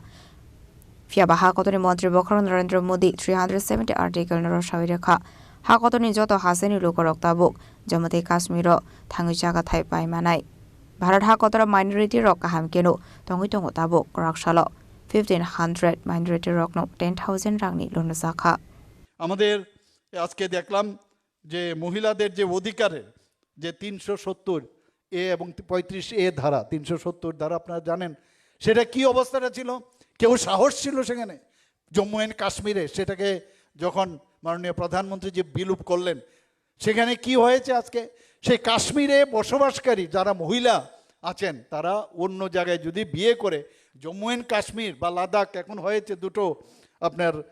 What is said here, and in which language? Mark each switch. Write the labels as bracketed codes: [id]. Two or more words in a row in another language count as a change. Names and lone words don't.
[trp] Fiaba Hakotoni Montri Bokron Narendra Modi 370 article no Shaviraka. Hakotoni Joto Haseni Lukorok Tabuk, Jammu Kashmiro, Tangujaga Taipai Manai. Bharat Hakotora minority rock Hamkeno, Tongitongo Tabuk, Rakshalo, 1500 minority rock no 10,000 Rangni Lunasaka. [bn] আমাদের আজকে দেখলাম যে মহিলাদের যে অধিকারের যে 370 এ এবং 35 এ ধারা 370 ধারা আপনারা জানেন সেটা কি অবস্থাটা ছিল কেউ সাহস ছিল সেখানে জম্মু এন্ড কাশ্মীরে সেটাকে যখন মাননীয় প্রধানমন্ত্রী যে বিলুপ করলেন সেখানে কি হয়েছে আজকে সেই কাশ্মীরে বসবাসকারী যারা মহিলা আছেন তারা অন্য জায়গায় যদি বিয়ে করে জম্মু এন্ড কাশ্মীর বা লাদাখ এখন হয়েছে দুটো আপনার